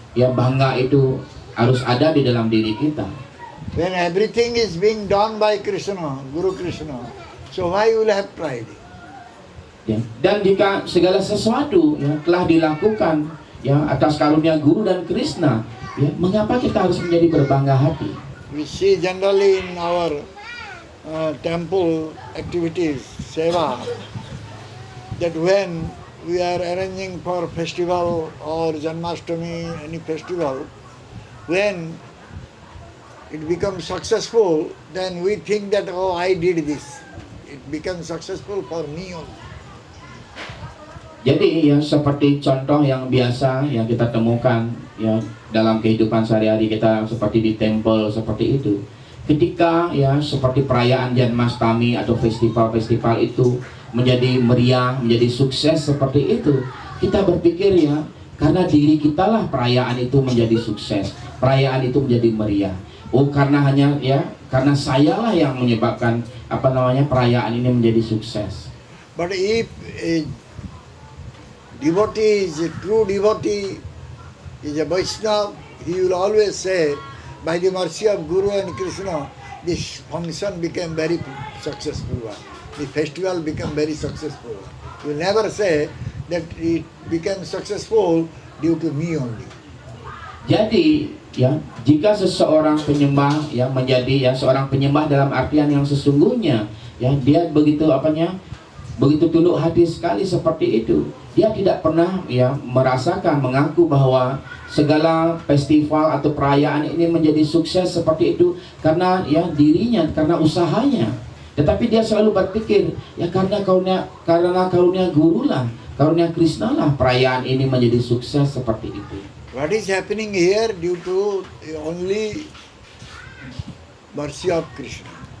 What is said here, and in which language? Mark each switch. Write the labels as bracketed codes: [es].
[id] Ya, bangga itu harus ada di dalam diri kita. [en] When everything is being done by Krishna, Guru Krishna, so why you will have pride? [id] Ya, dan jika segala sesuatu, ya, telah dilakukan, ya, atas karunia Guru dan Krishna, ya, mengapa kita harus menjadi berbangga hati? [en] We see generally in our temple activities, seva, that when we are arranging for festival or Janmashtami, any festival, when it becomes successful, then we think that, oh, I did this. It becomes successful for me only. [id] Jadi ya seperti contoh yang biasa yang kita temukan ya dalam kehidupan sehari-hari kita seperti di temple seperti itu. Ketika ya seperti perayaan Janmashtami atau festival-festival itu menjadi meriah, menjadi sukses seperti itu, kita berpikir ya karena diri kita lah perayaan itu menjadi sukses, perayaan itu menjadi meriah. Oh karena hanya ya karena sayalah yang menyebabkan perayaan ini menjadi sukses. [en] But if a devotee is a true devotee, is a Vaishnava, he will always say, by the mercy of Guru and Krishna, this function became very successful one. The festival became very successful one. He will never say that it became successful due to me only. [id] Jadi ya jika seseorang penyembah yang menjadi ya seorang penyembah dalam artian yang sesungguhnya ya dia begitu begitu tunduk hati sekali seperti itu, dia tidak pernah ya merasakan mengaku bahwa segala festival atau perayaan ini menjadi sukses seperti itu karena ya dirinya, karena usahanya. Tetapi dia selalu berpikir ya karena karunia Guru lah, karunia Krishna lah perayaan ini menjadi sukses seperti itu. [en] What is happening here due to only mercy of Krishna.